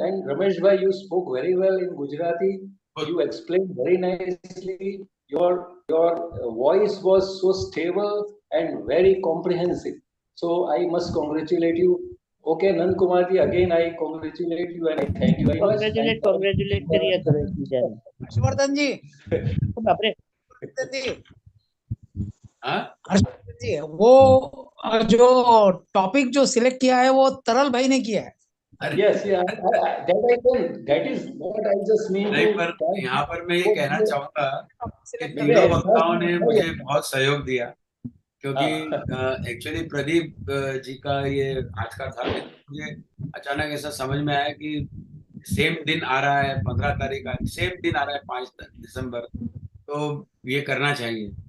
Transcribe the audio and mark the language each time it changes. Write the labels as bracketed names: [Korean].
[English] And Ramesh bhai, you spoke very well in Gujarati. You explained very nicely. Your voice was so stable and very comprehensive. So I must congratulate you. Okay, NANDKUMAR ji, again I congratulate you and I thank you very much. [Hindi] Congratulate करिए करो जी हर्षवर्धन जी, बाप रे, हर्षवर्धन जी, हर्षवर्धन जी, वो जो topic जो select किया है वो तरल भाई ने किया है. [English] Yes, yeah, that is what I just mean [Hindi] नहीं, [English] to. [Hindi] पर यहाँ पर मैं ये कहना चाहूंगा कि तीनों वक्ताओं ने मुझे बहुत सहयोग दिया, क्योंकि एक्चुअली प्रदीप जी का ये आज का था, मुझे अचानक ऐसा समझ में आया कि सेम दिन आ रहा है 15 तारीख का, सेम दिन आ रहा है 5 दिसंबर, तो ये करना चाहिए.